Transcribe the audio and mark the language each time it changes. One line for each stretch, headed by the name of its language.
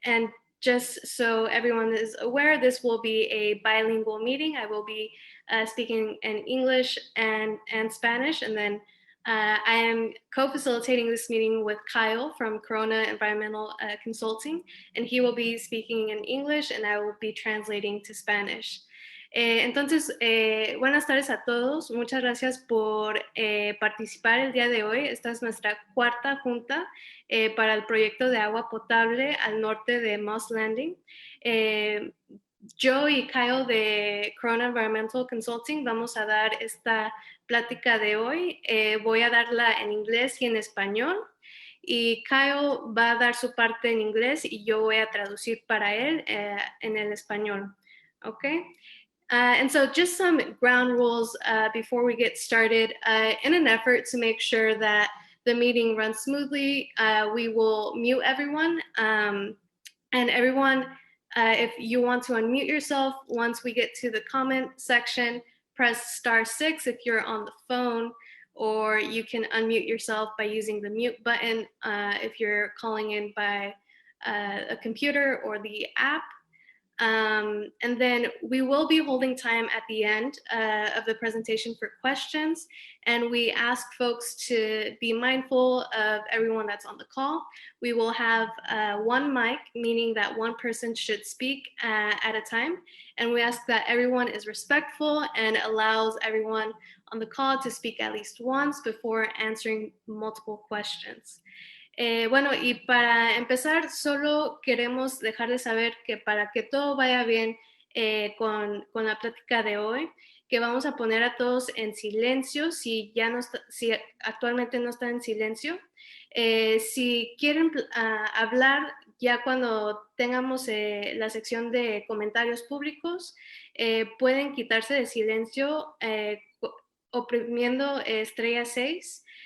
English: And just so everyone is aware, this will be a bilingual meeting. I will be speaking in English and Spanish, and then I am co-facilitating this meeting with Kyle from Corona Environmental Consulting, and he will be speaking in English and I will be translating to Spanish.
Spanish: Entonces, buenas tardes a todos. Muchas gracias por participar el día de hoy. Esta es nuestra cuarta junta para el proyecto de agua potable al norte de Moss Landing. Yo y Kyle de Corona Environmental Consulting vamos a dar esta plática de hoy. Voy a darla en inglés y en español. Y Kyle va a dar su parte en inglés y yo voy a traducir para él en el español.
English: Okay? And so just some ground rules before we get started. In an effort to make sure that the meeting runs smoothly, we will mute everyone. And everyone, if you want to unmute yourself, once we get to the comment section, press *6 if you're on the phone, or you can unmute yourself by using the mute button if you're calling in by a computer or the app. And then we will be holding time at the end of the presentation for questions, and we ask folks to be mindful of everyone that's on the call. We will have one mic, meaning that one person should speak at a time, and we ask that everyone is respectful and allows everyone on the call to speak at least once before answering multiple questions.
Spanish: Bueno, y para empezar, solo queremos dejarles saber que para que todo vaya bien con la plática de hoy, que vamos a poner a todos en silencio si actualmente no están en silencio. Si quieren hablar ya cuando tengamos la sección de comentarios públicos, pueden quitarse de silencio oprimiendo estrella 6.